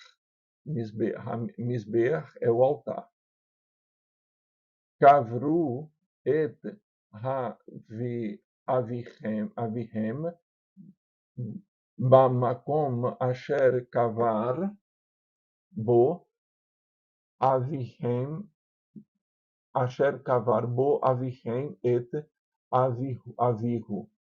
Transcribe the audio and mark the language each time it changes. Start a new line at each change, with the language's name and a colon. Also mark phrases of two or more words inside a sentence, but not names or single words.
Portuguese: Mizbeach é o altar.
Hebrew: קברו את אביהם במקום אשר קבר בו אביהם את אביהו.